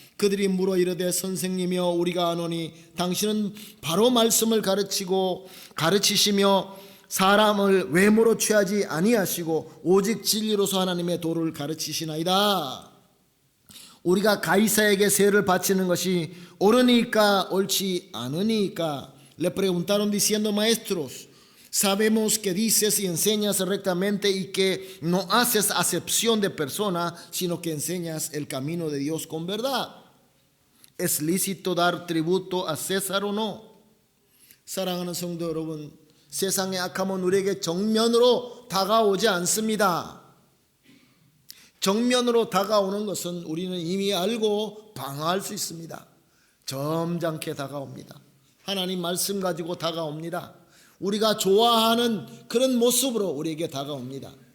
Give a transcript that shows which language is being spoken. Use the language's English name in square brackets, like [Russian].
[Korean] 그들이 물어 이르되 선생님이여 우리가 아노니 당신은 바로 말씀을 가르치시며 사람을 외모로 취하지 아니하시고 오직 진리로서 하나님의 도를 가르치시나이다. 우리가 가이사에게 세를 바치는 것이 옳으니까 옳지 않으니까. [Spanish] Le preguntaron diciendo maestros, sabemos que dices y enseñas rectamente y que no haces acepción de persona, sino que enseñas el camino de Dios con verdad. ¿Es lícito dar tributo a César o no? [Korean] 사랑하는 성도 여러분, 세상의 악함은 우리에게 정면으로 다가오지 않습니다. 정면으로 다가오는 것은 우리는 이미 알고 방어할 수 있습니다. 점잖게 다가옵니다. 하나님 말씀 가지고 다가옵니다. 우리가 좋아하는 그런 모습으로 우리에게 다가옵니다.